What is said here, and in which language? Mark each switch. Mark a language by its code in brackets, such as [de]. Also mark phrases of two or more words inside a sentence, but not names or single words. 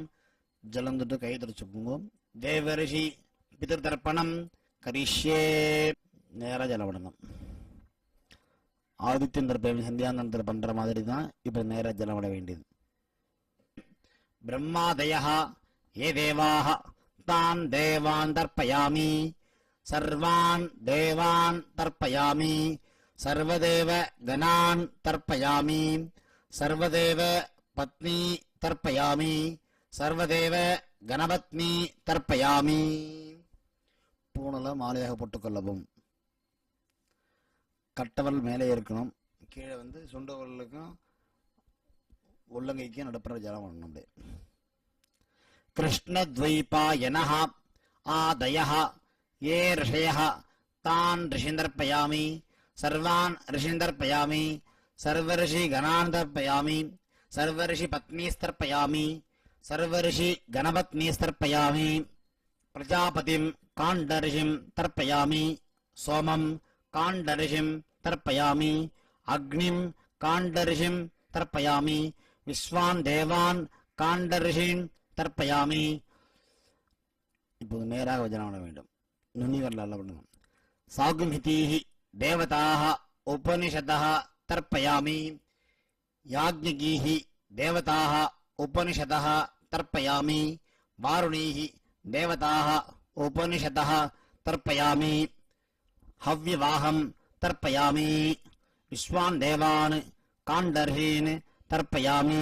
[ta] ஜலம் தொட்டு கை தொடச்சுக்கோங்க. [sa] देवर्षि पितृतर्पणं करिष्ये. [ta] நேரா ஜலம் விடணும். ஆதித்யன் தர்ப்பணம் சந்தியாந்தனத்தில் பண்ற மாதிரி தான் இப்ப நேரா ஜலம் விட வேண்டியது. [sa] பிரம்மாதயः ये देवाः तान् देवान् तर्पयामि सर्वान् देवान् तर्पयामि सर्वदेव गणान् तर्पयामि सर्वदेव पत्नी तर्पयामि सर्वदेव गणपत्नी तर्पयामि. [ta] பூணல மாலையாக போட்டுக்கொள்ளவும். கட்டவல் மேலே இருக்கணும். கீழே வந்து சுண்டவர்களுக்கும் உள்ளங்கைக்கும் நடுப்புற ஜலம் வரணும். [sa] அப்படியே कृष्णद्वैपायन आदयः ये ऋषयः तान् ऋषीन् तर्पयामि सर्वान् ऋषीन् तर्पयामि सर्वऋषिगणान् तर्पयामि सर्वऋषिपत्नीस्तर्पयामि सर्वऋषिगणपत्नीस्तर्पयामि प्रजापतिं काण्डऋषिं तर्पयामि सोमं काण्डऋषिं तर्पयामि अग्निं काण्डऋषिं तर्पयामि विश्वान् देवान् काण्डऋषीन् तर्पयामि. [ta] இப்போது நேராக வஜனம் பண்ண வேண்டும். நுனி வரலாறு பண்ணணும். [sa] साकुमितीः देवताः उपनिषदः तर्पयामि याज्ञिकीः देवताः उपनिषदः तर्पयामि वारुणीः देवताः उपनिषदः तर्पयामि हव्यवाहं तर्पयामि विश्वान् देवान् काण्डर्षीन् तर्पयामि.